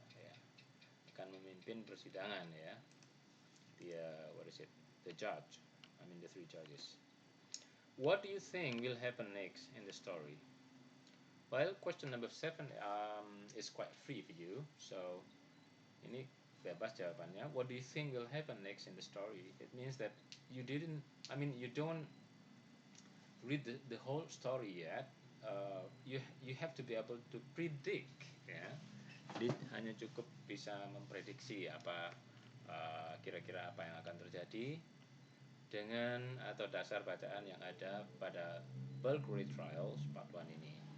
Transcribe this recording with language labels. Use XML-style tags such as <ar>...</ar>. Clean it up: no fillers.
<id>Ya, akan memimpin persidangan ya.</id> <en>The what is it? The judge. I mean the 3 judges. What do you think will happen next in the story? Well, question number 7 is quite free for you.</en> <id>So ini bebas jawabannya.</id> <en>What do you think will happen next in the story? It means that you don't read the whole story yet. You have to be able to predict, ya.</en> <id>Jadi hanya cukup bisa memprediksi apa kira-kira apa yang akan terjadi dengan atau dasar bacaan yang ada pada Burglary Trials Part 1 ini.</id>